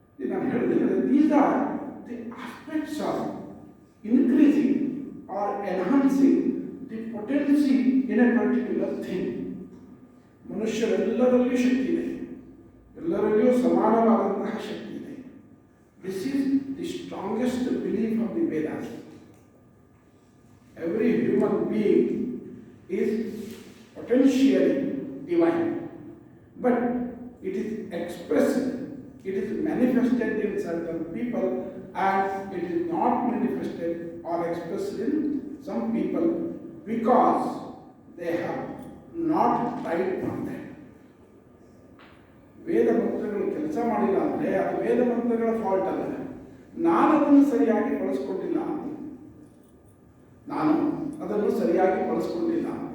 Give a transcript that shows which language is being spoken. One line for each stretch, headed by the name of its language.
Kannada: ನಾನು ಹೇಳಿದ್ರೆ,
English: These are the aspects of increasing or enhancing the potency in a particular thing.
Kannada: ಮನುಷ್ಯರೆಲ್ಲರಲ್ಲಿಯೂ ಶಕ್ತಿ ಇದೆ, ಎಲ್ಲರಲ್ಲಿಯೂ ಸಮಾನವಾದಂತಹ ಶಕ್ತಿ ಇದೆ.
English: This is the strongest belief of the Vedas. Every human being is potentially divine, but it is expressed, it is manifested in certain people, and it is not manifested or expressed in some people because they have not tried on that.
Kannada: ವೇದ ಮಂತ್ರಗಳು ಕೆಲಸ ಮಾಡಿಲ್ಲ ಅಂದರೆ ಅದು ವೇದ ಮಂತ್ರಗಳ fault ಅಲ್ಲ, ನಾನು ಅದನ್ನು ಸರಿಯಾಗಿ ಬಳಸ್ಕೊಂಡಿಲ್ಲ, ನಾನು ಅದನ್ನು ಸರಿಯಾಗಿ ಬಳಸ್ಕೊಂಡಿಲ್ಲ.